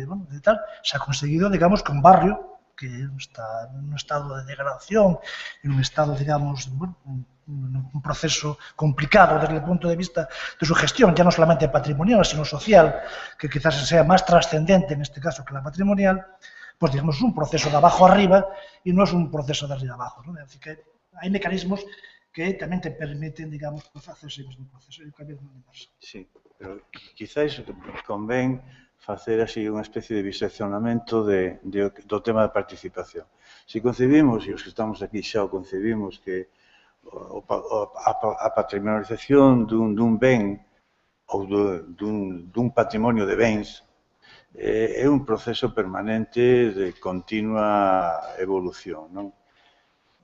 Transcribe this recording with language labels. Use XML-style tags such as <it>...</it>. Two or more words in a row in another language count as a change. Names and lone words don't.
<es>tal, se ha conseguido, digamos, que un barrio que está en un estado de degradación, en un estado, digamos, bueno, un proceso complicado desde el punto de vista de su gestión, ya no solamente patrimonial, sino social, que quizás sea más trascendente en este caso que la patrimonial, pues digamos es un proceso de abajo arriba y no es un proceso de arriba abajo, ¿no? Así que hay mecanismos que también te permiten, digamos, hacer ese mismo proceso.</es> <gl>Sí, pero quizás convén facer así unha especie de biseccionamento do tema da participación. Se concebimos, e os que estamos aquí xa o concebimos, que a patrimonialización dun ben ou dun patrimonio de bens é un proceso permanente de continua evolución, non?</gl>